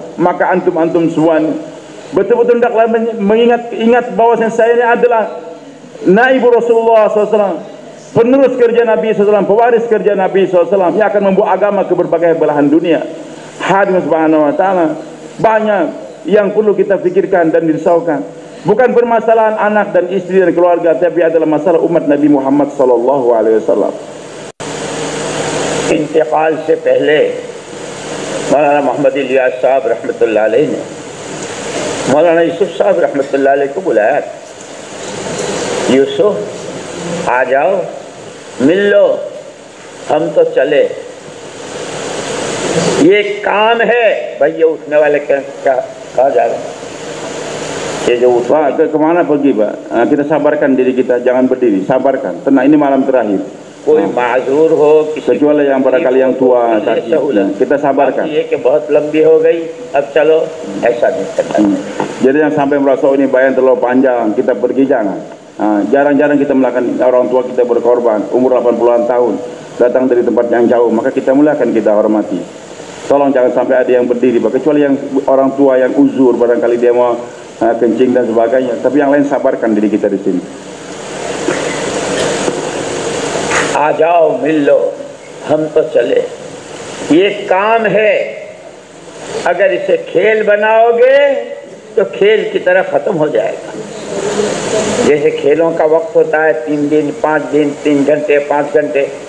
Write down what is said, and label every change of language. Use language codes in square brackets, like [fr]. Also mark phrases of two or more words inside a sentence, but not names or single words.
[id] Maka antum semua betul-betul hendaklah ingat bahwasanya saya ini adalah naibu Rasulullah SAW, penerus kerja Nabi SAW, pewaris kerja Nabi SAW yang akan membawa agama ke berbagai belahan dunia. Hadirin [ar] subhanahu wa ta'ala, [id] banyak yang perlu kita pikirkan dan dirisaukan. Bukan permasalahan anak dan istri dan keluarga, tapi adalah masalah umat Nabi Muhammad [ar] sallallahu alaihi wasallam. [hi] इंतकाल से पहले मौलाना मोहम्मद इलियास साहब [ar] رحمة الله عليه [hi] ने मौलाना यूसुफ साहब [ar] رحمة الله عليه [hi] को बुलाया। यूसुफ आ जाओ, मिल लो, हम तो चले, ये काम है। भाई ये उठने वाले क्या कहा जा रहा है? ये जो [id] Pak, kemana pergi Pak? Kita sabarkan diri kita, jangan berdiri, sabarkan. Tenang, ini malam terakhir. [hi] कोई माजूर हो, [id] Kecuali yang barangkali yang tua, sakit, kita sabarkan. [hi] ये कि बहुत लंबी हो गई, अब चलो, ऐसा नहीं करना। [id] Jadi yang sampai merasa ini bayang terlalu panjang, kita pergi jangan. Jarang-jarang kita melakukan, orang tua kita berkorban, umur 80-an tahun, datang dari tempat yang jauh, maka kita mulakan kita hormati. Tolong jangan sampai ada yang berdiri, kecuali yang orang tua yang uzur, barangkali dia mau kencing dan sebagainya. Tapi yang lain sabarkan diri kita di sini. [hi] आ जाओ, मिल लो, हम तो चले, ये काम है। अगर इसे खेल बनाओगे तो खेल की तरह खत्म हो जाएगा। जैसे खेलों का वक्त होता है 3 दिन 5 दिन, 3 घंटे 5 घंटे,